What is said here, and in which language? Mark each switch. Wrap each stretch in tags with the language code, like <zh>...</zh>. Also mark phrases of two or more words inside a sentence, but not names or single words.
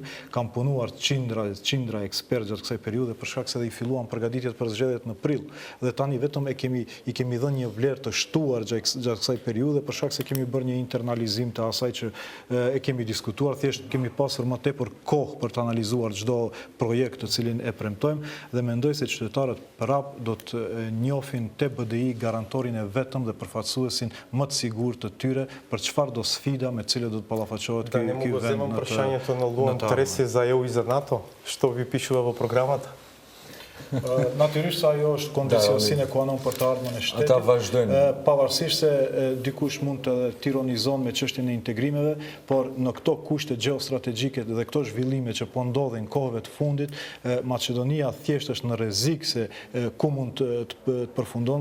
<sq>Kam punuar qindra ekspertë gjatë kësaj periudhe për shkak se dhe i filluan përgatitjet për zgjedhjet në prill dhe tani vetëm i kemi dhënë një vlerë të shtuar gjatë kësaj periudhe për shkak se kemi bërë një internalizim të asaj që e kemi diskutuar, thjesht kemi pasur më tepër kohë për të analizuar çdo projekt të cilin e premtojmë dhe mendoj se qytetarët prap do të njohin te BDI garantorin e vetëm dhe përfaqësuesin më të sigurt të tyre për çfarë do sfida me cilët do të ballafaqohet ky vend.</sq> <mk>Да не му вземам прашањето на Луан Треси за ЕУ и за НАТО, што ви пишува во програмата?</mk> <sq>Natyrisht ajo është kondicion</sq> <la>sine qua non</la> <sq>për të ardhmen e shtetit. Ata vazhdojnë. Pavarësisht se dikush mund të tironizon me çështjen e integrimeve, por në këto kushte gjeostrategjike dhe këto zhvillime që po ndodhin kohëve të fundit, Maqedonia thjesht është në rrezik se ku mund të përfundon.</sq>